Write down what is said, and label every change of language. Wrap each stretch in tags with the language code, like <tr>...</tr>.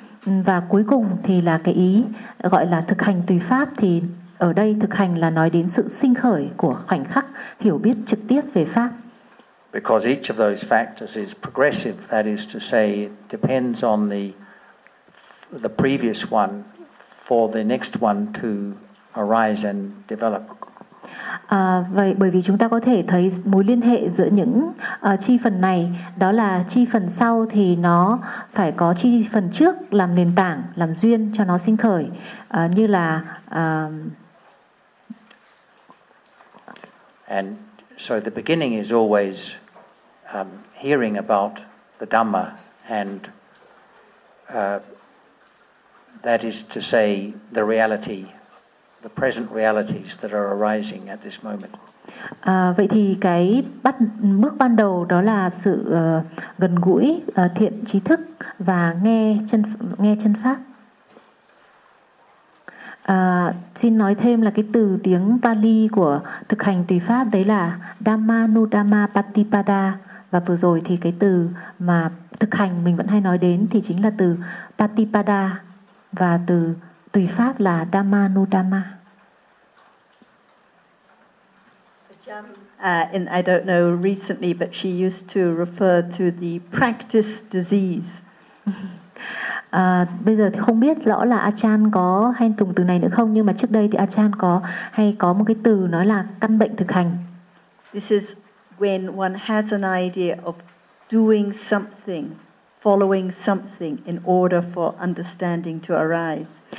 <vi>Và cuối cùng thì là cái ý gọi là thực hành tùy pháp. Thì ở đây thực hành là nói đến sự sinh khởi của khoảnh khắc hiểu biết trực tiếp về pháp.</vi> <en>Because each of those factors is progressive, that is to say, it depends on the previous one for the next one to arise and develop.</en> <vi>Vậy bởi vì chúng ta có thể thấy mối liên hệ giữa những chi phần này, đó là chi phần sau thì nó phải có chi phần trước làm nền tảng, làm duyên cho nó sinh khởi, như là</vi> <en>and so the beginning is always hearing about the Dhamma, and that is to say the reality, the present realities that are arising at this moment.</en> <vi>Vậy thì cái bước ban đầu đó là sự gần gũi thiện trí thức và nghe chân pháp. Xin nói thêm là cái từ tiếng Pali của thực hành tùy pháp đấy là Dhamma Nudama Patipada. Và vừa rồi thì cái từ mà thực hành mình vẫn hay nói đến thì chính là từ Patipada, và từ tùy pháp là Dhamma Nudama.</vi> <en>And I don't know recently, but she used to refer to the practice disease.</en> <vi>Bây giờ thì không biết rõ là Achan có hay dùng từ này nữa không, nhưng mà trước đây thì Achan có hay có một cái từ nói là căn bệnh thực hành.</vi> <en>This is when one has an idea of doing something, following something in order for understanding to arise.</en>